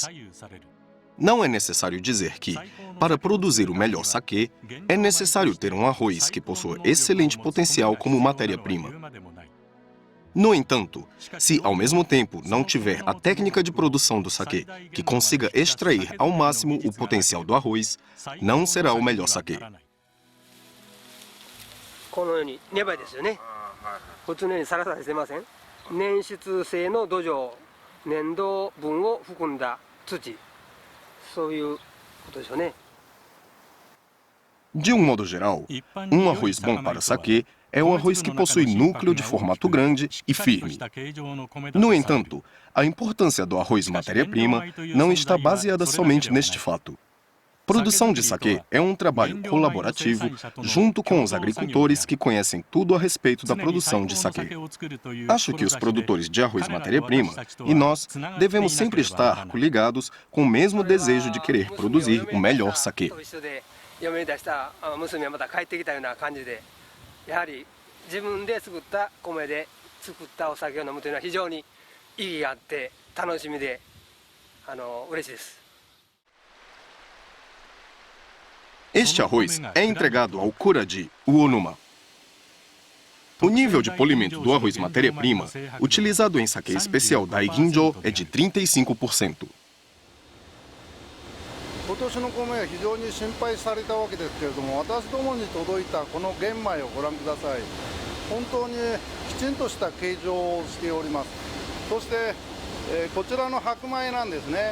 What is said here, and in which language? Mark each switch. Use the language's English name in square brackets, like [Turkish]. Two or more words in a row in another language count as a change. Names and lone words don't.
[Portuguese] Não é necessário dizer que, para produzir o melhor saquê, é necessário ter um arroz que possua excelente potencial como matéria-prima. No entanto, se ao mesmo tempo não tiver a técnica de produção do saquê que consiga extrair ao máximo o potencial do arroz, não será o melhor saquê. [Japanese] このように粘りですよね。普通のようにサラサラしてません。粘質性の土壌、粘土分を含んだ土、そういうことでしょうね。 [Portuguese] De um modo geral, um arroz bom para saquê é um arroz que possui núcleo de formato grande e firme. No entanto, a importância do arroz matéria-prima não está baseada somente neste fato. Produção de saquê é um trabalho colaborativo junto com os agricultores que conhecem tudo a respeito da produção de saquê. Acho que os produtores de arroz matéria-prima e nós devemos sempre estar ligados com o mesmo desejo de querer produzir o melhor saquê. [Japanese] 嫁に出した娘はまた帰ってきたような感じで、やはり自分で作った米で作ったお酒を飲むというのは非常に意義があって楽しみで嬉しいです。 [Portuguese] Este arroz é entregado ao Kuraji Uonuma. O nível de polimento do arroz matéria-prima, utilizado em saquê especial Daiginjo, é de 35%. [Japanese] 今年の米は非常に心配されたわけですけれども、私どもに届いたこの玄米をご覧ください。本当にきちんとした形状をしております。そして、こちらの白米なんですね。